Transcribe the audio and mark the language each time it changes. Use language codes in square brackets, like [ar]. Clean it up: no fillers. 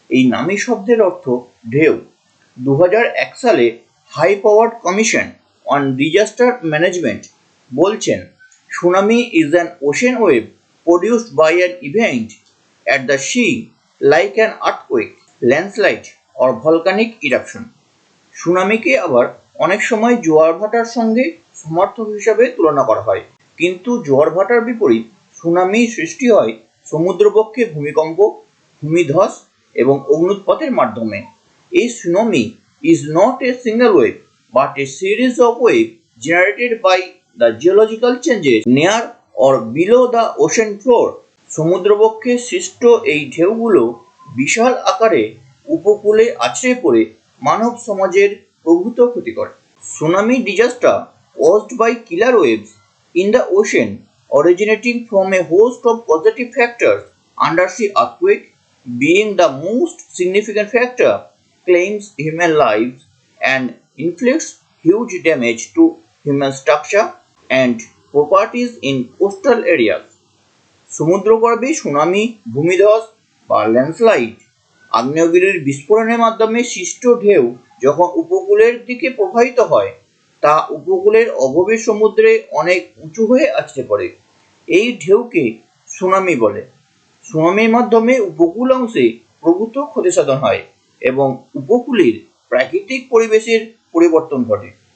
[bn] এই নামি শব্দের অর্থ ঢেউ। [en] 2001 [bn] সালে [en] high powered commission on disaster management [bn] বলছেন, [en] Tsunami is an ocean wave produced by an event at the sea like an earthquake, landslide or volcanic eruption. [bn] সুনামিকে আবার অনেক সময় জোয়ার ভাটার সঙ্গে সমর্থক হিসাবে তুলনা করা হয়, কিন্তু জোয়ার ভাটার বিপরীত সুনামি সৃষ্টি হয় সমুদ্রবক্ষে ভূমিকম্প, ভূমিধস এবং অগ্ন্যুৎপাতের মাধ্যমে। [en] A tsunami is not a single wave but a series of waves generated by the geological changes near or below the ocean floor. [bn] সমুদ্রবক্ষে সৃষ্ট এই ঢেউগুলো বিশাল আকারে উপকূলে আছড়ে পড়ে মানব সমাজের প্রভূত ক্ষতি করে। [en] Tsunami disaster caused by killer waves in the ocean originating from a host of causative factors, undersea earthquake being the most significant factor, claims human lives and inflicts huge damage to human structure and properties in coastal areas. [bn] সমুদ্রগর্ভে tsunami, ভূমিধস বা landslide আগ্নেয়গিরির বিস্ফোরণের মাধ্যমে সৃষ্ট ঢেউ যখন উপকূলের দিকে প্রবাহিত হয়, তা উপকূলের অগভীর সমুদ্রে অনেক উঁচু হয়ে আছড়ে পড়ে। এই ঢেউকে সুনামি বলে। সুনামির মাধ্যমে উপকূল অংশে প্রভূত ক্ষতিসাধন হয় এবং উপকূলের প্রাকৃতিক পরিবেশের পরিবর্তন ঘটে।